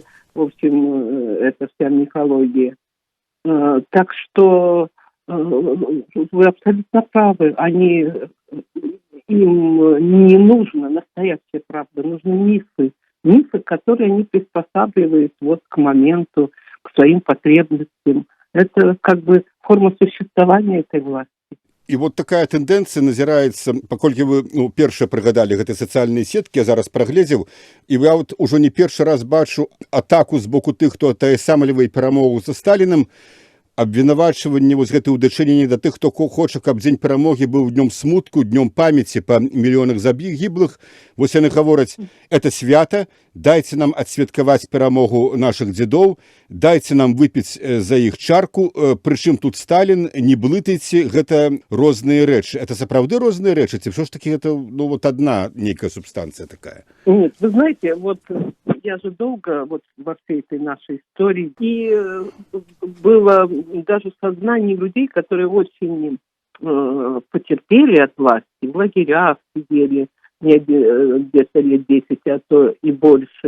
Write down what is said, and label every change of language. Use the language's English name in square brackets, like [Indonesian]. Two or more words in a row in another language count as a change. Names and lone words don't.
[Russian] В общем, это вся мифология. Так что вы абсолютно правы. Им не нужна настоящая правда, нужны мифы. Мифы, которые они приспосабливают вот к моменту, к своим потребностям. Это как бы форма существования этой власти. [Belarusian] І вот такая тэндэнцыя назіраецца, паколькі вы першыя прыгадалі гэты сацыяльныя сеткі, я зараз прагледзеў, і я вот ужо не першы раз бачу атаку з боку тых, хто атаясамлівае перамогу за Сталіным, абвінавачванне вось гэта ў дачыненні да тых, хто хоча, каб дзень перамогі быў днём смутку, днём памяці па мільёнах загіблых. Вось яны гавораць, это свята, дайце нам адсвяткаваць перамогу нашых дзедоў, дайце нам выпіць за іх чарку, прычым тут Сталін, не блытайце, гэта розныя рэчы. Это сапраўды розныя рэчы, ці ўсё ж таки гэта [Russian] вот одна [Belarusian] нейкая субстанция такая? [Russian] Нет, вы знаете, вот я же долго вот во всей этой нашей истории, и было даже сознание людей, которые очень потерпели от власти, в лагерях сидели где-то лет 10, а то и больше.